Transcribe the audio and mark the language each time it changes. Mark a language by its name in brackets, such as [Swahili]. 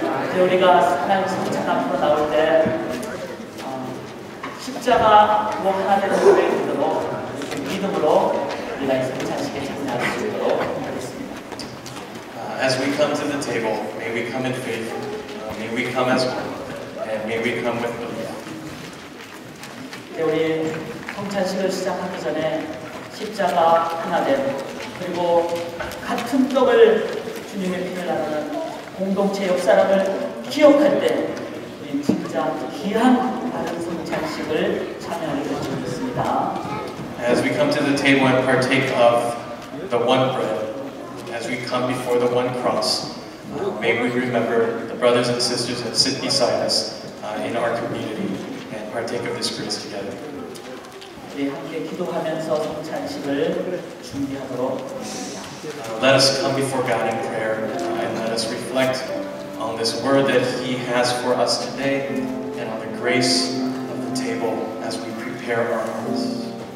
[Korean] 이제 우리가 하나님 성찬 앞으로 나올 때 십자가 뭐 하나 되는 고백을 믿음으로 우리가 이 성찬식에 참여할 수 있도록 하겠습니다. [English] As we come to the table, may we come in faith, may we come as one, and may we come with belief. [Korean] 이제 우리 성찬식을 시작하기 전에 십자가 하나 된 그리고 같은 떡을 주님의 피를 나누는 공동체 옆 사람을 기억할 때 우리 진짜 귀한 다른 성찬식을 참여하게 될 줄 믿습니다. [English] As we come to the table and partake of the one bread, as we come before the one cross, may we remember the brothers and sisters that sit beside us in our community and partake of this grace together. [Korean] 우리 함께 기도하면서 성찬식을 준비하도록 하겠습니다. [English] Let us come before God in prayer and let us reflect on this word that He has for us today and on the grace of the table as we prepare our hearts.